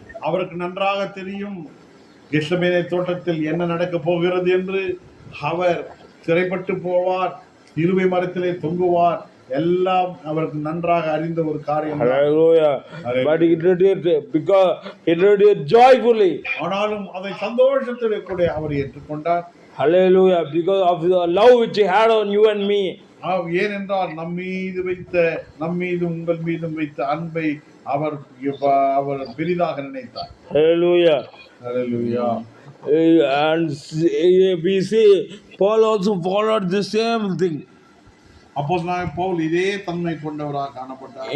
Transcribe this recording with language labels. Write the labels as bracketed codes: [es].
[ta] அவருக்கு நன்றாக தெரியும் கெத்செமனே தோட்டத்தில் என்ன நடக்க போகிறது என்று. அவர் சிறைப்பட்டு போவார், சிலுவை மரத்திலே தொங்குவார், எல்லாம் அவருக்கு நன்றாக அறிந்த ஒரு காரியம். [en] But he did it because he did it joyfully. [ta] ஆனாலும் அதை சந்தோஷத்தோடு கூட அவர் ஏற்றுக்கொண்டார். [en] Hallelujah. Because of the love which he had on you and me. [ta] ஏனென்றால் நம் மீதும் உங்கள் மீதும் வைத்த அன்பை அவர் பெரிதாக நினைத்தார். [en] Hallelujah. Hallelujah. And we see Paul also followed the same thing. [ta] அப்போஸ்தலனாகிய பவுல் இதே தன்மை கொண்டவராக காணப்பட்டார்.